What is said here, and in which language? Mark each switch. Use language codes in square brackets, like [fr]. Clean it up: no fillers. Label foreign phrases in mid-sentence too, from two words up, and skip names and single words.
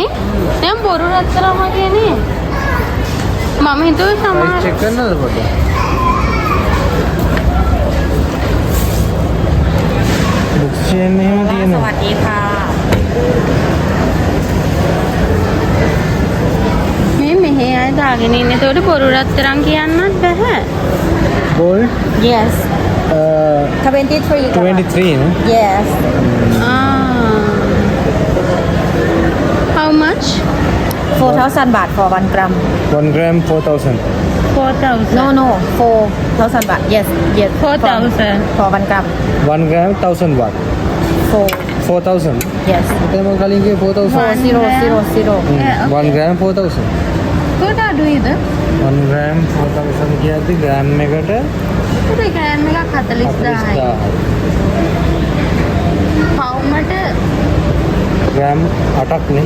[si] දැන් බොරු රත්තරන් වගේනේ. මම හිතුවේ සමහර චෙක් කරනවද පොඩ්ඩක්? බුක්ස් චේන් එහෙම තියෙනවා. [th] สวัสดีค่ะ [si] මේ මෙහෙ අය දාගෙන ඉන්නේ. ඒතකොට බොරු රත්තරන් කියන්නත් බෑ. [en] Gold Yes 23 [si] 23 නේ. [en] Yes How much? 4,000 baht for 1 gram 1 gram 4000. 4,000 No, 4,000 baht. Yes. 4,000 for 1 gram. 1 gram 1000 baht. 4,000. Yes. [si] මම කලින් කිව්වේ 4000. 4000. [en] 1 gram 4000. [si] කොට අඩුයිද? 1 gram 4000 කියද්දි ග්‍රෑම් එකට පුතේ ග්‍රෑම් එකක් 40000යි. 40000. පවුමට ග්‍රෑම් 8ක්නේ.